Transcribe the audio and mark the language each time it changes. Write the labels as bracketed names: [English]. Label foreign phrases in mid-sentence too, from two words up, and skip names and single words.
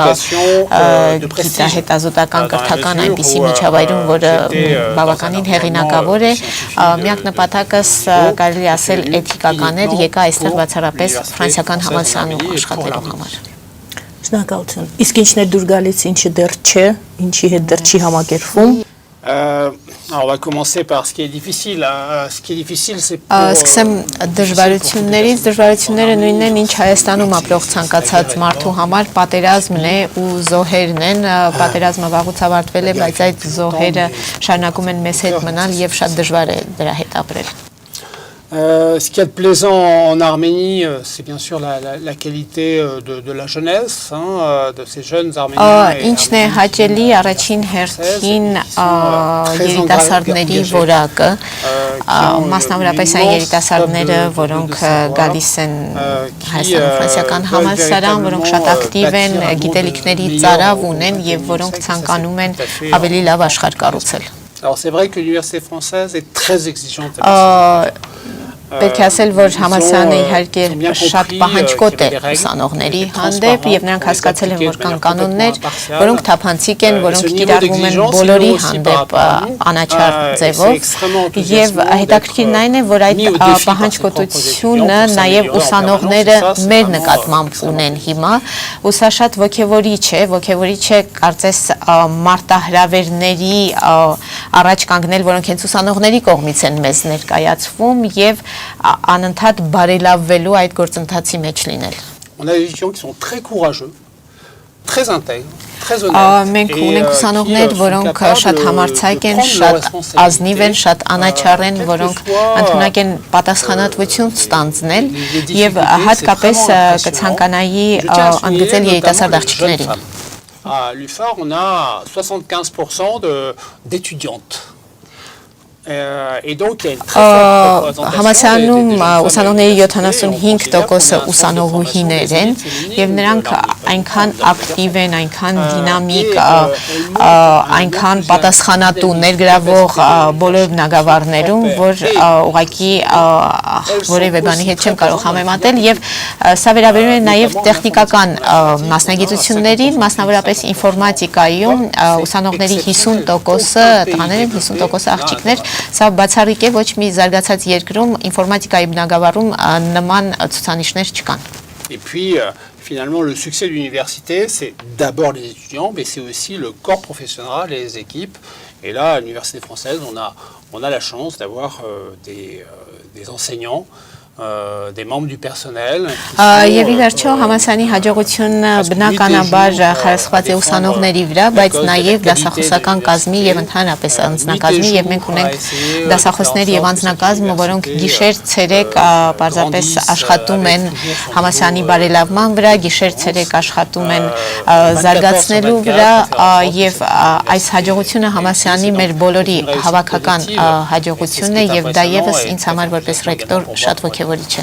[Armenian] գիտահետազոտական կրթական այնպիսի միջավայրում, որը բավականին հեղինակավոր է, միակ նպատակս կարելի ասել էթիկական էր, եկա այստեղ բացառապես ֆրանսիական համալսարանում աշխատելու համար։ Շնորհակալություն։ Իսկ ինչն է դուր գալիս, ինչը դեռ չէ, ինչի հետ դեռ չի համակերպվում։ [French] On va commencer par ce qui est difficile. Ce qui est difficile, c'est pour... [Armenian] Սկսեմ դժվարություններից, դժվարությունները նույնն են, ինչ Հայաստանում ապրող ցանկացած մարդու համար, պատերազմն է ու զոհերն են, պատերազմը վաղուց ավարտվել է, բայց այդ զոհերը շարունակում են մեզ հետ մնալ եւ շատ դժվար է դրա հետ ապրել։ [French] Ce qu'il y a de plaisant en Arménie, c'est bien sûr la qualité de la jeunesse, de ces jeunes Arméniens. [Armenian] Ինչն է հաճելի առաջին հերթին երիտասարդների որակը, մասնավորապես այն երիտասարդները, որոնք գալիս են Հայաստանի ֆրանսիական համալսարան, որոնք շատ ակտիվ են, գիտելիքների ծարավ ունեն եւ որոնք ցանկանում են ավելի լավ աշխարհ կառուցել։ [French] Alors c'est vrai que l'université française est très exigeante. [Armenian] Պետք է ասել, որ համալսարանը իհարկե շատ պահանջկոտ է ուսանողների հանդեպ եւ նրանք հասկացել են, որ կան կանոններ, որոնք թափանցիկ են, որոնք կիրառվում են բոլորի հանդեպ անաչառ ձևով եւ հետաքրքիրն այն է, որ այդ պահանջկոտությունը նաեւ ուսանողները մեր նկատմամբ ունեն հիմա, ու սա շատ ոգևորիչ է կարծես մարտահրավերների առաջ կանգնել, որոնք հենց ուսանողների կողմից են մեզ ներկայացվում եւ անընդհատ բարելավվելու այդ գործընթացի մեջ լինել։ [French] On a des étudiants qui sont très courageux, très intègres, très honnêtes. [Armenian] Մենք ունենք ուսանողներ, որոնք շատ համարձակ են, շատ ազնիվ են, շատ անաչառ են, որոնք ընդունակ են պատասխանատվություն ստանձնել եւ հատկապես կցանկանայի ընդգծել երիտասարդ աղջիկներին։ [French] À l'UFAR, on a 75% d'étudiantes. Et donc il y a une très forte représentation [Armenian] Համալսարանում ուսանողների 75%-ը ուսանողուհիներ են եւ նրանք այնքան ակտիվ են, այնքան դինամիկ, այնքան պատասխանատու ներգրավող բոլոր բնագավառներում, որ ուղղակի որևէ բանի հետ չեմ կարող համեմատել եւ սա վերաբերում է նաեւ տեխնիկական մասնագիտություններին, մասնավորապես ինֆորմատիկայում ուսանողների 50%-ը տղաներ են, 50%-ը աղջիկներ։ Սա բացառիկ է, ոչ մի զարգացած երկրում ինֆորմատիկայի բնագավառում նման ցուցանիշներ չկան։ [French] Et puis finalement le succès de l'université, c'est d'abord les étudiants, mais c'est aussi le corps professionnel et les équipes. Et là, à l'université française, on a la chance d'avoir des enseignants, des membres du personnel. [Armenian] Եվ ի վերջո համալսարանի հաջողությունը բնականաբար խարսխված է ուսանողների վրա, բայց նաև դասախոսական կազմի եւ ընդհանրապես անձնակազմի եւ մենք ունենք դասախոսներ եւ անձնակազմ, որոնք գիշեր ցերեկ պարզապես աշխատում են համալսարանի բարելավման վրա, գիշեր ցերեկ աշխատում են զարգացնելու վրա եւ այս հաջողությունը համալսարանի մեր բոլորի հավաքական հաջողությունն է եւ դա եւս ինձ համար որպես ռեկտոր շատ ոգևորիչ է։